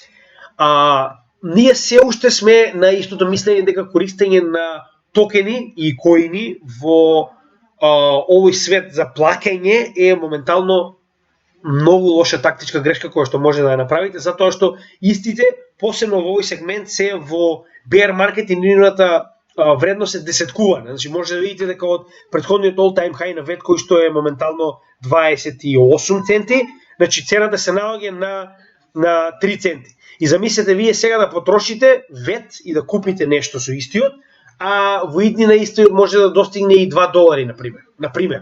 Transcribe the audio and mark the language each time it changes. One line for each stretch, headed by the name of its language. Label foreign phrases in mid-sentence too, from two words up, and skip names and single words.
Macedonian: Ние се уште сме на истото мислење дека користење на токени и коини во овој свет за плаќање е моментално многу лоша тактичка грешка која што може да ја направите, затоа што истите, посебно во овој сегмент, се во
English: bear market
Macedonian: и нивната вредност е десеткувана. Значи може да видите дека од претходниот
English: all time high
Macedonian: на вет кој што е моментално 28 центи, значи цената се наоѓа на 3 центи. И замислете вие сега да потрошите вет и да купите нешто со истиот, а во иднина истиот може да достигне и $2, например.